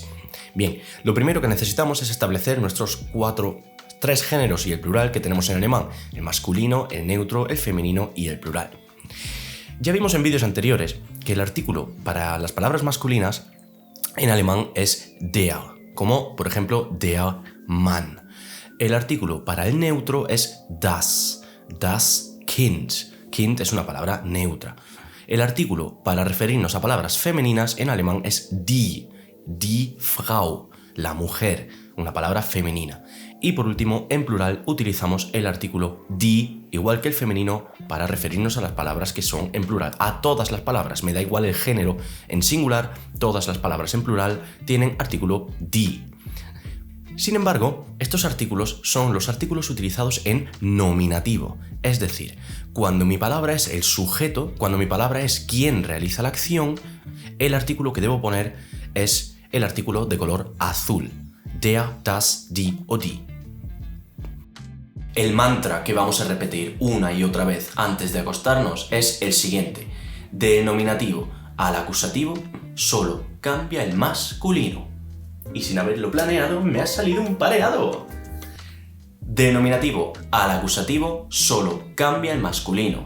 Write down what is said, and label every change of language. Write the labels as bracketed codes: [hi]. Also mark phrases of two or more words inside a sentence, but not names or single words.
[es] Bien, lo primero que necesitamos es establecer nuestros tres géneros y el plural que tenemos en alemán: el masculino, el neutro, el femenino y el plural. Ya vimos en vídeos anteriores que el artículo para las palabras masculinas en alemán es der, como por ejemplo [de] der Mann. [es] El artículo para el neutro es [de] das Kind. [es] Kind es una palabra neutra. El artículo para referirnos a palabras femeninas en alemán es [de] die Frau, [es] la mujer, una palabra femenina. Y por último, en plural utilizamos el artículo die, igual que el femenino, para referirnos a las palabras que son en plural. A todas las palabras, me da igual el género en singular, todas las palabras en plural tienen artículo die. Sin embargo, estos artículos son los artículos utilizados en nominativo, es decir, cuando mi palabra es el sujeto, cuando mi palabra es quien realiza la acción, el artículo que debo poner es el artículo de color azul, [de] der, das, die o die. [es] El mantra que vamos a repetir una y otra vez antes de acostarnos es el siguiente: del nominativo al acusativo solo cambia el masculino. Y sin haberlo planeado, me ha salido un pareado. Del nominativo al acusativo solo cambia el masculino.